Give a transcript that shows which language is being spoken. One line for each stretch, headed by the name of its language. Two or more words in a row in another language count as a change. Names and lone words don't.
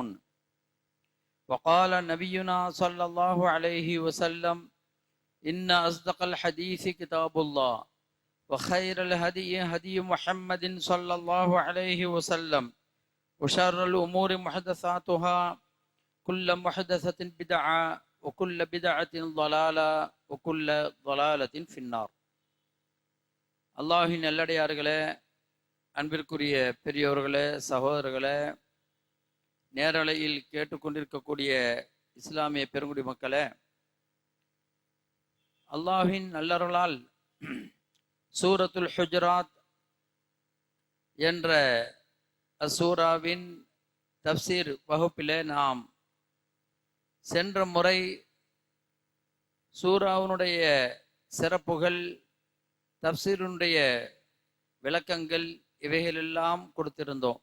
Arabic: وقال نبينا صلى الله عليه وسلم: إن أصدق الحديث كتاب الله وخير الهدي هدي محمد صلى الله عليه وسلم وشر الأمور محدثاتها كل محدثة بدعة وكل بدعة ضلالة وكل ضلالة في النار.
Tamil: அல்லாஹின் நல்லடியார்களே, அன்பிற்குரிய பெரியோர்களே, சகோதரர்களே, நேரலையில் கேட்டுக்கொண்டிருக்கக்கூடிய இஸ்லாமிய பெருங்குடி மக்களே, அல்லாஹின் நல்லருளால் சூரத்துல் ஹுஜராத் என்ற அசூராவின் தப்சீர் வகுப்பிலே நாம் சென்ற முறை சூராவினுடைய சிறப்புகள், தப்சீருடைய விளக்கங்கள் இவைகளெல்லாம் கொடுத்திருந்தோம்.